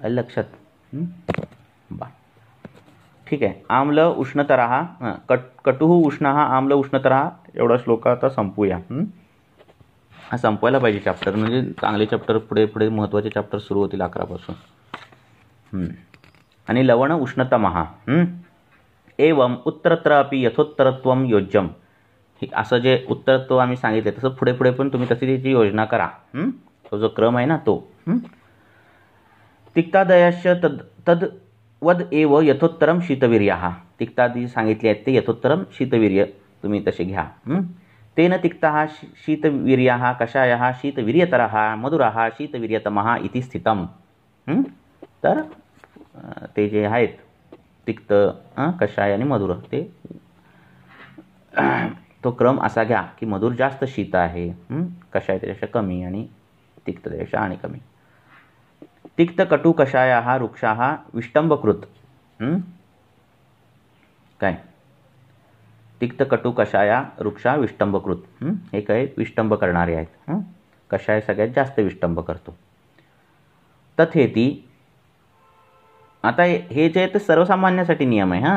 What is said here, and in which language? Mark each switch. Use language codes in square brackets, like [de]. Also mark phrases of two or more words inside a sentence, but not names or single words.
[mr] लक्षात? बा ठीक आहे. [sa] आम्ल उष्णतरः कटुः उष्णः आम्ल उष्णतरः [mr] एवढा श्लोक आता संपूया. हा संपवायला पाहिजे चॅप्टर. म्हणजे चांगले चॅप्टर पुढे महत्त्वाचे चॅप्टर सुरू होतील 11 पासून. [sa] आणि लवण उष्णतमः एवं उत्तरत्र अपि यथोत्तरत्वं योज्यम. [mr] असं जे उत्तरत्व आम्ही सांगितले तसं पुढे पण तुम्ही तशी त्याची योजना करा. तो जो क्रम आहे ना तो. [sa] तिक्तादयश्च तद्वद एव यथोत्तरम शीतवीर्याः. [mr] तिक्तादी सांगितले आहेत ते [sa] यथोत्तरम शीतवीर्य [mr] तुम्ही तसे घ्या. [sa] तेन तिक्तः शीतवीर्याः कषायः शीतवीर्यतरः मधुरः शीतवीर्यतमः इति स्थितम. [mr] तर ते जे आहेत तिक्त कषाय आणि मधुर ते तो क्रम असा घ्या की मधुर जास्त शीत आहे, कषाय त्याच्यापेक्षा कमी आणि तिक्त त्याच्यापेक्षा आणि कमी. [sa] तिक्त कटू कषायाः वृक्षाः विष्टंभकृत. [mr] काय? [sa] तिक्त कटू कषाया वृक्षा विष्टंभकृत. [mr] हे काय? विष्टंभ करणारे आहेत. कषाय सगळ्यात जास्त विष्टंभ करतो. तथेती. आता हे जे आहे सर्वसामान्यासाठी नियम आहे.